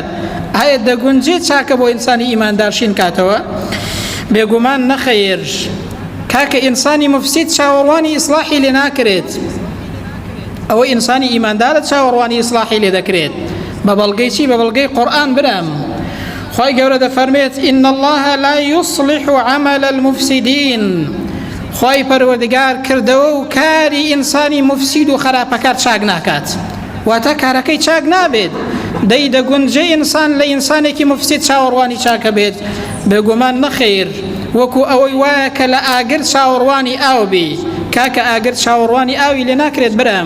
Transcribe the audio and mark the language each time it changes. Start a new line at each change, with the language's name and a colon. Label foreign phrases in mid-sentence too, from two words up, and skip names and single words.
Central Kurdish: ئایا دەگونجێت چاکە بۆ ئینسانی ئیماندار شین کاتەوە؟ بێگومان نەخەیر. کاکە ئینسانی مفسید چاوەڕوانی ئیسلاحی لێ ناکرێت. ئەوە ئینسانی ئیماندارە چاوەڕوانی ئیسلاحی لێ دەکرێت. بە بەڵگەی چی؟ بە بەڵگەی قورئان برام. خی گەورە دەفەرمێت
Arabic: إن الله لا يصلح عمل المفسدين.
Central Kurdish: خی پەروەردگار کردەوە و کاری ئینسانی مفسید و خراپەکار چاک ناکات، واتە کارەکەی چاک نابێت. دەی دەگونجێ ئینسان لە ئینسانێکی مفسید چاوەڕوانی چاکە بێت؟ بێگومان نەخێر. وەکو ئەوەی وایە کە لە ئاگر چاوەڕوانی ئاو بێ، کاکە ئاگر چاوەڕوانی ئاوی لێ ناکرێت برام.